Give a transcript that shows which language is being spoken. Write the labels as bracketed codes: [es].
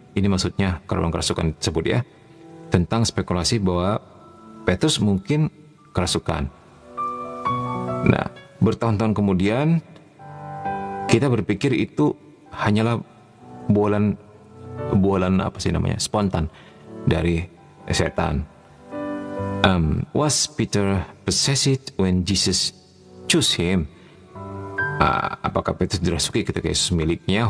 [id] Ini maksudnya kalau kerasukan tersebut ya, tentang spekulasi bahwa Petrus mungkin kerasukan. Nah, bertahun-tahun kemudian kita berpikir itu hanyalah bualan apa sih namanya, spontan dari setan. [en] Was Peter possessed when Jesus chose him? [id] Apakah Petrus dirasuki ketika Yesus miliknya?